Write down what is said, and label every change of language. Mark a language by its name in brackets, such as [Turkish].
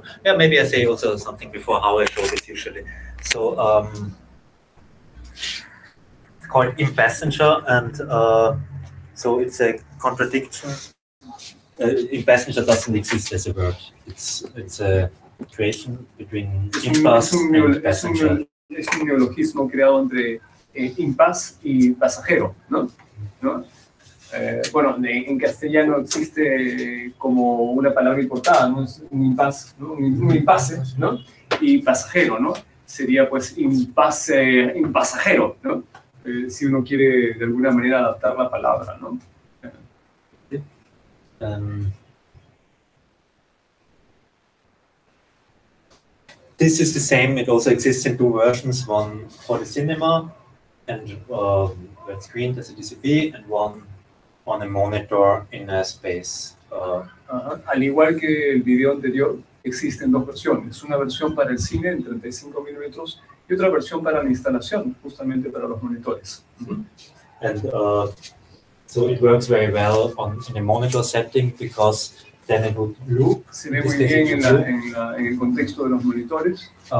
[English] Yeah, maybe I say also something before how I show this usually. So called Impassenger, and so it's a contradiction. Impassenger doesn't exist as a word. It's a creation between impasse and passenger. [Spanish] Es un neologismo creado entre impasse y pasajero, ¿no? Bueno, en castellano existe como una palabra importada, ¿no? Es un impasse, ¿no? Un impasse, ¿no? Y pasajero, ¿no? Sería pues impasajero, ¿no? Si uno quiere de alguna manera adaptar la palabra, ¿no? [English] this is the same. It also exists in two versions, one for the cinema and where it's screened as a DCP, and one on a monitor in a space. [Spanish] Al igual que el video anterior, existen dos versiones. Una versión para el cine en 35 milímetros y otra versión para la instalación, justamente para los monitores. [English] And so it works very well in a monitor setting because then it would loop. [Spanish] Se ve muy bien en el contexto de los monitores.